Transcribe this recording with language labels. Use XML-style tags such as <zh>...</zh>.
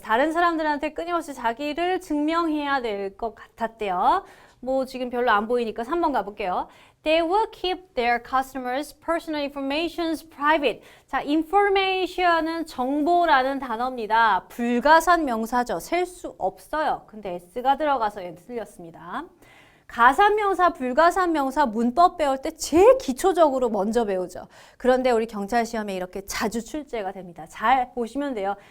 <ko>다른 사람들한테 끊임없이 자기를 증명해야 될 것 같았대요. 뭐 지금 별로 안 보이니까 3번 가볼게요.</ko> <en>They will keep their customers' personal informations private.</en> <ko>자, information은 정보라는 단어입니다. 불가산 명사죠. 셀 수 없어요. 근데 s가 들어가서 얘 틀렸습니다. 가산명사, 불가산명사 문법 배울 때 제일 기초적으로 먼저 배우죠. 그런데 우리 경찰시험에 이렇게 자주 출제가 됩니다. 잘 보시면 돼요.</ko>